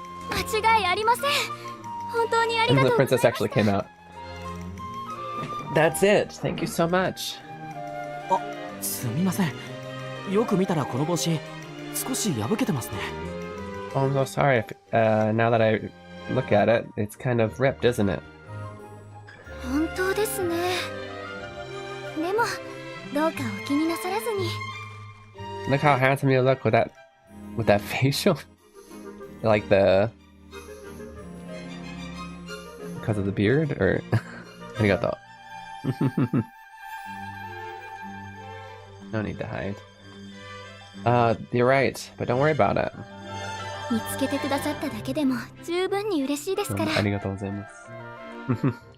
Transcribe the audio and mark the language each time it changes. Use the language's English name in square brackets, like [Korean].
[Japanese] 間違いありません。本当にありがとう [English] The [Japanese] ございます。 [English] actually came out. That's it. Thank you so much. [Japanese] あ、すみません。よく見たらこの帽子、少し破けてますね。 [English] Oh, I'm so sorry. Now that I look at it, it's kind of ripped, isn't it? [Japanese] 本当ですね。でも、どうかお気になさらずに。 [English] Look how handsome you look with that facial. Like because of the beard, or [Japanese] ありがとう。 [English] No need to hide. You're right, but don't worry about it. [Japanese] 見つけてくださっただけでも十分に嬉しいですから。ありがとうございます。